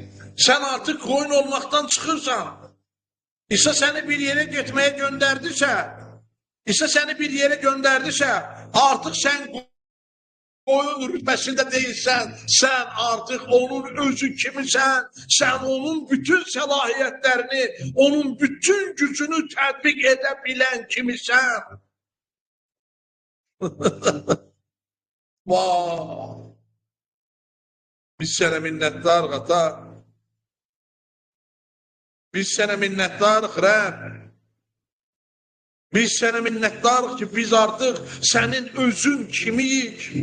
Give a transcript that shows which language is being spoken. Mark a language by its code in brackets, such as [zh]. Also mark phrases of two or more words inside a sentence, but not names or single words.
[tr] Sen artık koyun olmaktan çıkırsan, İsa seni bir yere gitmeye gönderdiyse, İsa seni bir yere gönderdiyse, artık sen koyun rütbesinde değilsen, sen artık onun özü kimisən, sen onun bütün selahiyetlerini, onun bütün gücünü tatbik edebilen kimisən. Vay! [az] Biz sənə minnətdarıq ata. Biz sənə minnətdarıq Rəbb. Biz sənə minnətdarıq ki, biz artıq sənin özün kimiyik.